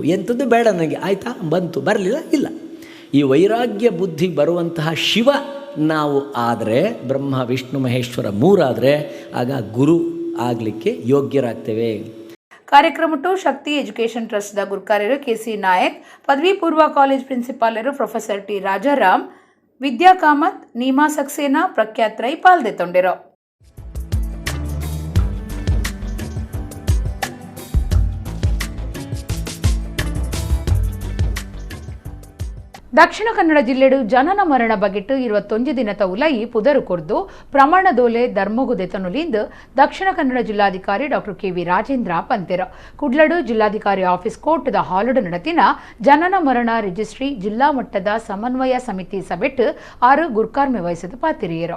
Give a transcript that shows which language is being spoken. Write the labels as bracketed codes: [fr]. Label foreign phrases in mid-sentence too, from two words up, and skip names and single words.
[kn] ಎಂಥದ್ದು ಬೇಡ ನನಗೆ, ಆಯಿತಾ ಬಂತು, ಬರಲಿಲ್ಲ ಇಲ್ಲ. ಈ ವೈರಾಗ್ಯ ಬುದ್ಧಿ ಬರುವಂತಹ ಶಿವ ನಾವು ಆದರೆ, ಬ್ರಹ್ಮ ವಿಷ್ಣು ಮಹೇಶ್ವರ 3 ಆದರೆ ಆಗ ಗುರು ಆಗಲಿಕ್ಕೆ ಯೋಗ್ಯರಾಗ್ತೇವೆ. [tcy] ಕಾರ್ಯಕ್ರಮಟ್ಟು ಶಕ್ತಿ ಎಜುಕೇಷನ್ ಟ್ರಸ್ಟ್ದ ಗುರುಕಾರ್ಯರು ಕೆಸಿ ನಾಯಕ್, ಪದವಿ ಪೂರ್ವ ಕಾಲೇಜ್ ಪ್ರಿನ್ಸಿಪಾಲರು ಪ್ರೊಫೆಸರ್ ಟಿ ರಾಜಾರಾಮ್, ವಿದ್ಯಾ ಕಾಮತ್, ನೀಮಾ ಸಕ್ಸೇನಾ, ಪ್ರಖ್ಯಾತ್ ರೈ ಪಾಲ್ದೆತ್ತೊಂಡಿರೋ. ದಕ್ಷಿಣ ಕನ್ನಡ ಜಿಲ್ಲೆಡು ಜನನ ಮರಣ ಬಗೆಟ್ 21 ದಿನದ ಉಲೈ ಪುದರು ಕೊರ್ದು ಪ್ರಮಾಣದೋಲೆ ಧರ್ಮಗುದೆತನುಲಿಂದು ದಕ್ಷಿಣ ಕನ್ನಡ ಜಿಲ್ಲಾಧಿಕಾರಿ ಡಾಕ್ಟರ್ ಕೆವಿ ರಾಜೇಂದ್ರ ಪಂತೆರ ಕುಡ್ಲಡು ಜಿಲ್ಲಾಧಿಕಾರಿ ಆಫೀಸ್ ಕೋರ್ಟ್ದ ಹಾಲುಡು ನಡತಿನ ಜನನ ಮರಣ ರಿಜಿಸ್ಟ್ರಿ ಜಿಲ್ಲಾ ಮಟ್ಟದ ಸಮನ್ವಯ ಸಮಿತಿ ಸಭೆಟ್ 6 ಗುರ್ಕಾರ್ಮೆ ವಹಿಸಿದ ಪಾತಿರಿಯರು.